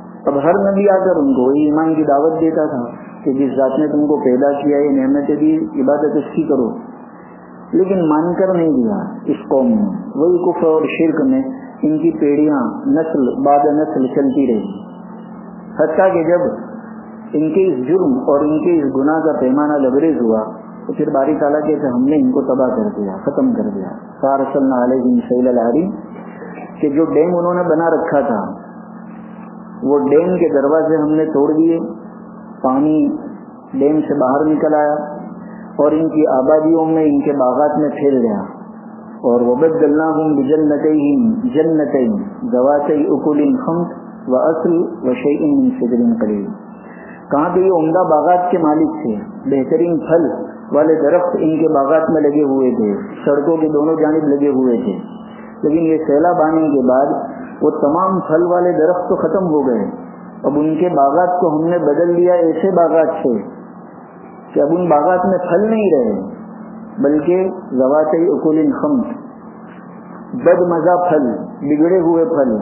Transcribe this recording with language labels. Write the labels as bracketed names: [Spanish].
[Urdu] اب ہر نبی آ کر ان کو وہی ایمان کی دعوت دیتا تھا کہ جس ذات نے تم کو پیدا کیا یہ نعمتیں دی عبادت اس کی کرو, لیکن مان کر نہیں دیا اس قوم نے, وہی کفر اور شرک میں ان کی پیڑیاں نسل بعد نسل چلتی رہی, حتیٰ کہ جب ان کے اس جرم اور ان کے اس گناہ کا پیمانہ لبریز ہوا تو پھر باری تعالیٰ کہتے ہم نے ان کو تباہ کر دیا, ختم کر دیا. [Arabic] فارسلنا علیہم سیل العرین, [Urdu] کہ جو ڈیم انہوں نے بنا رکھا تھا وہ ڈیم کے دروازے ہم نے توڑ دیے, پانی ڈیم سے باہر نکل آیا اور ان کی آبادیوں میں ان کے باغات میں پھیل گیا, [Arabic] اور وبدلناهم بجنتيهم جنتين ذواتي اكل خمط واصل وشيء من شجر قليل. [Urdu] کہاں پہ یہ عمدہ باغات کے مالک تھے, بہترین پھل والے درخت ان کے باغات میں لگے ہوئے تھے, سڑکوں کے دونوں جانب لگے ہوئے تھے, لیکن یہ سیلاب آنے کے بعد وہ تمام پھل والے درخت تو ختم ہو گئے. اب ان کے باغات کو ہم نے بدل دیا ایسے باغات سے کہ اب ان باغات میں پھل نہیں رہے بلکہ [Arabic] زواتی اکول خمس, [Urdu] بد مزہ پھل, بگڑے ہوئے پھل.